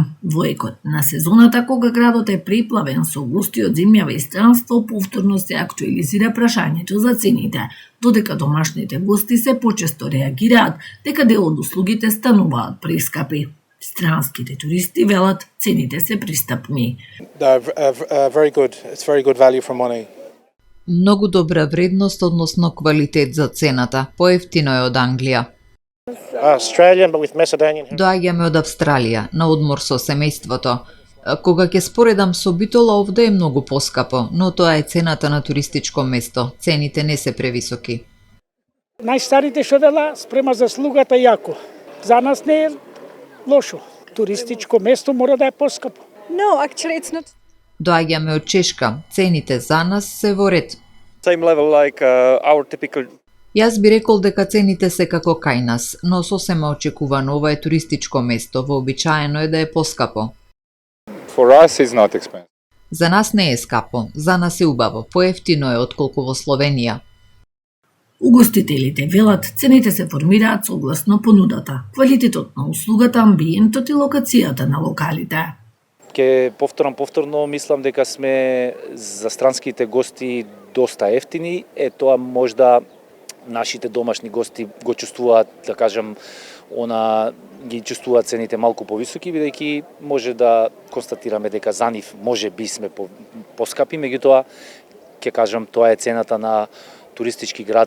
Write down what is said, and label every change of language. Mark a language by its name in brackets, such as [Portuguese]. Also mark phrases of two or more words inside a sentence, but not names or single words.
[Macedonian] Во екот на сезоната, кога градот е приплавен со гости од земјава и странство, повторно се актуализира прашањето за цените, додека домашните гости се почесто реагираат дека дел од услугите стануваат прескапи. Странските туристи велат цените се пристапни. [English] It's very good value for money. [Macedonian] Многу добра вредност односно квалитет за цената. Поевтино е од Англија. Доаѓаме од Австралија, на одмор со семејството. Кога ќе споредам со Битола, овде е многу поскапо, но тоа е цената на туристичко место. Цените не се превисоки. Најстарите што вела спрема заслугата јако. За нас не е лошо. Туристичко место мора да е поскапо. [English] No, actually it's not. [Macedonian] Доаѓаме од Чешка. Цените за нас се во ред. [English] Same level like our typical. [Macedonian] Јас би рекол дека цените се како кај нас, но сосема очекувано, ова е туристичко место, вообичаено е да е поскапо. [English] For us is not expensive. [Macedonian] За нас не е скапо, за нас е убаво, поевтино е отколку во Словенија. Угостителите велат цените се формираат согласно понудата, квалитетот на услугата, амбиентот и локацијата на локалите. Ке повторно мислам дека сме за странските гости доста ефтини, тоа можда нашите домашни гости го чувствуваат, да кажам, ги чувствуваат цените малку повисоки, бидејќи може да констатираме дека за нив може би сме поскапи, меѓутоа ќе кажам тоа е цената на туристички град.